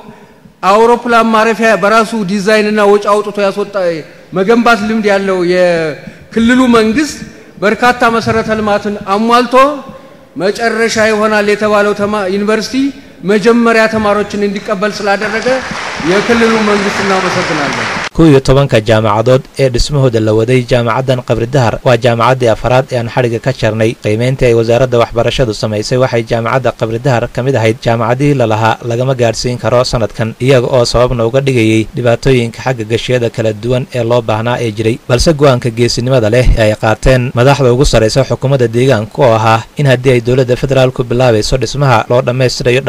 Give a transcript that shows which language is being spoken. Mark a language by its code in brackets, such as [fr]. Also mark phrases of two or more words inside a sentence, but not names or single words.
[am] አውሮፕላን ማረፊያ በራሱ ዲዛይን እና ወጪ አውጥቶ ያስወጣ መገንባት ልምድ ያለው የክልሉ መንግስት በርካታ መሰረተ ልማትን አሟልቶ መጨረሻ ይሆናል የተባለው ዩኒቨርሲቲ መጀመሪያ ተማሪዎችን እንዲቀበል ስላደረገ የክልሉ መንግስት እናመሰግናለን [so] 12 jaamacadood ee dhismahooda la waday jaamacadan qabri dahar waa jaamacadii afaraad ee aan xariga ka jarnay qiimeyntii ay wasaaradda waxbarashadu samaysay waxay jaamacadda qabri dahar kamid ahayd jaamacadii la lahaa lagama gaarsiin karo sanadkan iyaga oo sababna uga dhigayay dhibaatooyinka xagga gashiyada kala duwan ee loo baahnaa ee jiray balse go'aanka geesinimada leh ee ay qaateen madaxda ugu sareysa xukuumadda deegaanka oo ahaa in haddii ay dowladda federaalku bilaabayso dhismaha loo dhammaystirayo